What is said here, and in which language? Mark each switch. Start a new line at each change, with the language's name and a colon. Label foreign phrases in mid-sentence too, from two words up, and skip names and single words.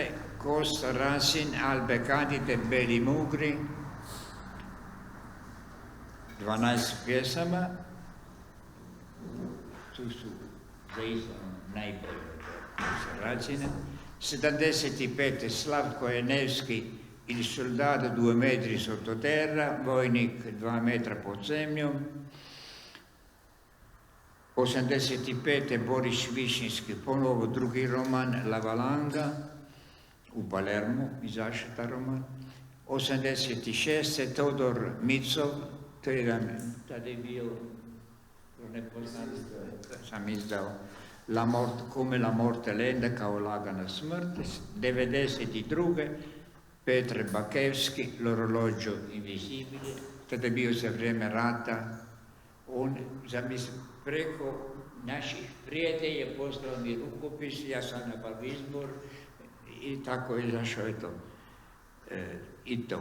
Croatian: Kosta Rasin, Albe Candide, Beli Mugri, 12 pjesama. tu su zaista najbolje razine. 75. Slavko Enevski,
Italian: il soldato 2 metri sottoterra,
Croatian: vojnik 2 metra pod zemljom. 85. Boris Višinski, ponovo drugi roman, La Valanga, u Palermu izašao ta roman. 86. Todor Micov, to je jedan, tada je bio nepoznat, sam izdao Come la morte lenta, kao lagana smrt. 92. Petre Bakevski, L'orologio invisibile, tada je bio za vrijeme rata. On, preko naših prijatelja poslao mi rukopis, ja sam napravio izbor i tako je izašao i to.